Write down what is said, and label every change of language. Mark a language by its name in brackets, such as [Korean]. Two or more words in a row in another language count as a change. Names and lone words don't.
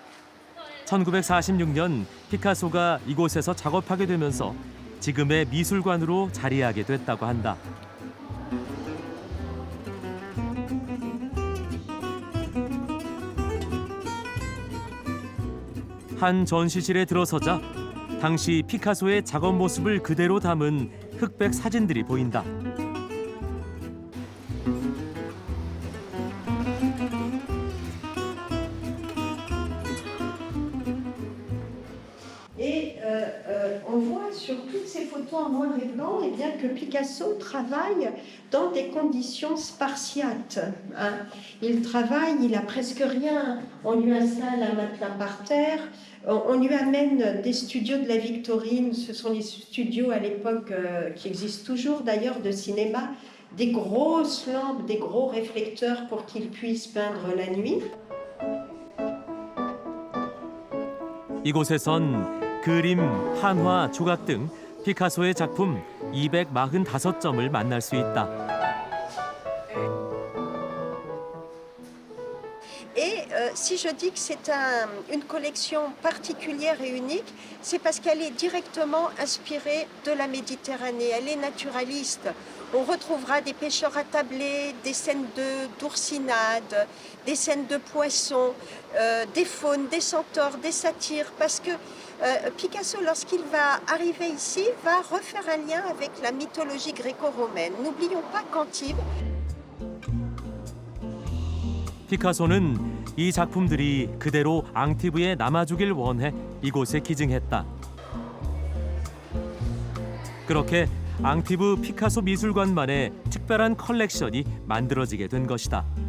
[Korean] 1946년 피카소가 이곳에서 작업하게 되면서 지금의 미술관으로 자리하게 됐다고 한다. 한 전시실에 들어서자 당시 피카소의 작업 모습을 그대로 담은 흑백 사진들이 보인다. [French] On voit sur toutes ces photos en noir et blanc eh bien, que Picasso travaille dans des conditions spartiates. Hein. Il travaille, il a presque rien. On lui installe un matelas par terre. On lui amène des studios de la Victorine. Ce sont les studios à l'époque qui existent toujours d'ailleurs de cinéma. Des grosses lampes, des gros réflecteurs pour qu'il puisse peindre la nuit. [Korean] 이곳에선 그림, 한화, 조각 등 피카소의 작품 245점을 만날 수 있다. [French] Et si je dis que c'est une collection particulière et unique, c'est parce qu'elle est directement inspirée de la Méditerranée. Elle est naturaliste. On retrouvera des pêcheurs attablés, des scènes d'oursinades, des scènes de poissons, des faunes, des centaures, des satyres, parce que Picasso, lorsqu'il va arriver ici, va refaire un lien avec la mythologie gréco-romaine. N'oublions pas qu'Antibes... [Korean] 피카소는 이 작품들이 그대로 앙티브에 남아주길 원해 이곳에 기증했다. 그렇게 앙티브 피카소 미술관만의 특별한 컬렉션이 만들어지게 된 것이다.